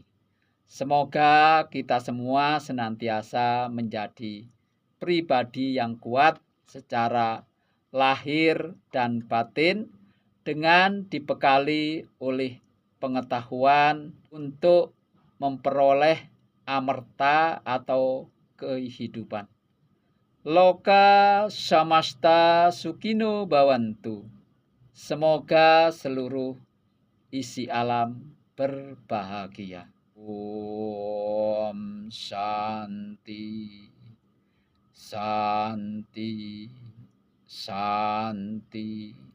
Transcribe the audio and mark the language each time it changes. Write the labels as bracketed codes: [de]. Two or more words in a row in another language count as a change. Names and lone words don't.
[id] Semoga kita semua senantiasa menjadi pribadi yang kuat secara lahir dan batin, dengan dibekali oleh pengetahuan untuk memperoleh amarta atau kehidupan. [sa] लोकाः समस्ताः सुखिनो भवन्तु. [id] Semoga seluruh isi alam berbahagia. [sa] ॐ शान्तिः शान्तिः शान्तिः.